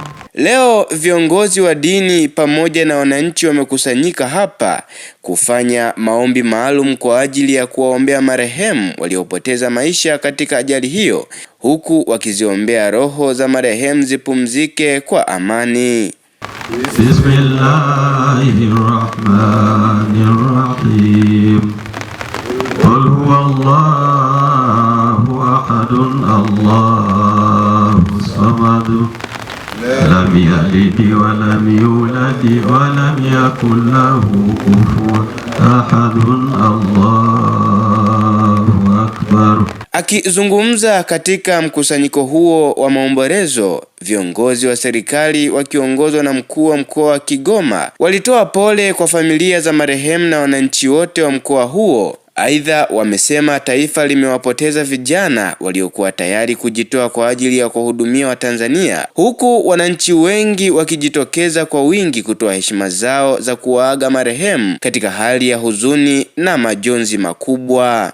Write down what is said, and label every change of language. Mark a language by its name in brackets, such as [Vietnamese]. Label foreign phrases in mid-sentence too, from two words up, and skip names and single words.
[Swahili] Leo viongozi wa dini pamoja na wananchi wamekusanyika hapa kufanya maombi maalum kwa ajili ya kuwaombea marehemu waliopoteza maisha katika ajali hiyo, huku wakiziombea roho za marehemu zipumzike kwa amani. [Arabic] بسم الله الرحمن الرحيم. قل هو الله أحد الله الصمد. لم يلد ولم يولد ولم يكن له كفوا أحد. الله أكبر. [Swahili] Akizungumza katika mkusanyiko huo wa maombolezo, viongozi wa serikali wakiongozwa na mkuu wa mkoa wa Kigoma walitoa pole kwa familia za marehemu na wananchi wote wa mkoa huo. Aidha, wamesema taifa limewapoteza vijana waliokuwa tayari kujitoa kwa ajili ya kuhudumia Watanzania, huku wananchi wengi wakijitokeza kwa wingi kutoa heshima zao za kuwaaga marehemu katika hali ya huzuni na majonzi makubwa.